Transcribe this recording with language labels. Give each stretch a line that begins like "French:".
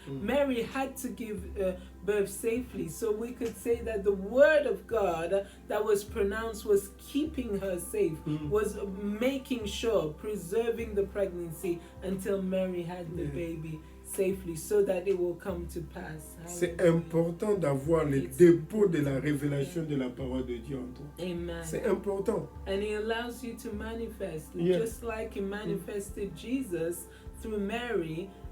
English: Mary had to give birth safely. So we could say that the word of God that was pronounced was keeping her safe, was making sure, preserving the pregnancy until Mary had the baby safely, so that it will come to pass.
French: C'est important d'avoir le dépôt de la révélation de la parole de Dieu en toi. Amen. C'est important.
English: And he allows you to manifest. Yeah. Just like he manifested Jesus through Mary,